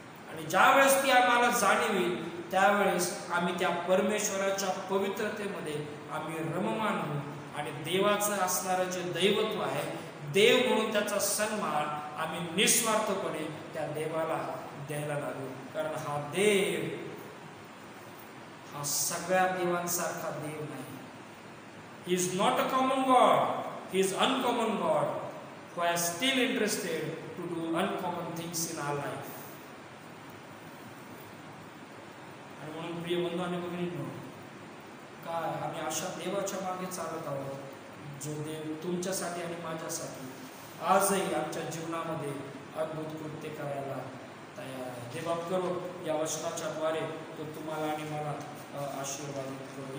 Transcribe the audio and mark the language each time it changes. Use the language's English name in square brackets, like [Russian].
[Marathi] आणि ज्या वेळेस ती आम्हाला जाणीव येईल त्यावेळेस आम्ही त्या परमेश्वराच्या पवित्रतेमध्ये आम्ही रममाण होऊ आणि देवाचं असणारं जे दैवत्व आहे, देव म्हणून त्याचा सन्मान आम्ही निस्वार्थपणे त्या देवाला द्यायला लागू. कारण हा देव हा सगळ्या देवांसारखा देव नाही. [English] He is not a common God. He is uncommon God who is still interested to do uncommon things in our life. [Marathi] आणि म्हणून प्रिय बंधू आणि भगिनींनो, काय आम्ही अशा देवाच्या मागे चालत आहोत जो देव तुमच्यासाठी आणि माझ्यासाठी आजही आमच्या जीवनामध्ये अद्भुत कृत्य करायला तयार आहे. देव करो या वचनाच्या द्वारे तो तुम्हाला आणि मला आशीर्वादित करो.